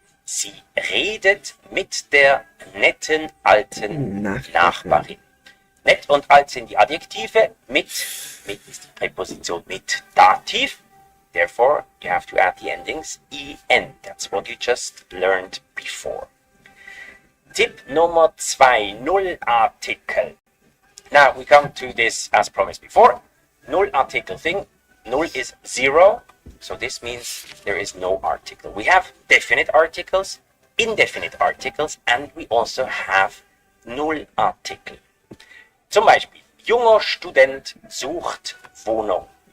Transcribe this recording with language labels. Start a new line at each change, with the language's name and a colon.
German: Sie redet mit der netten alten Nachbarin. Nett und alt sind die Adjektive, mit ist die Präposition mit Dativ.
English: Therefore, you have to add the endings en. That's what you just learned before.
German: Tipp Nummer 2, Nullartikel.
English: Now we come to this as promised before. Nullartikel thing. Null is 0, so this means there is no article. We have definite articles, indefinite articles, and we also have Nullartikel.
German: Zum Beispiel, junger Student sucht Wohnung.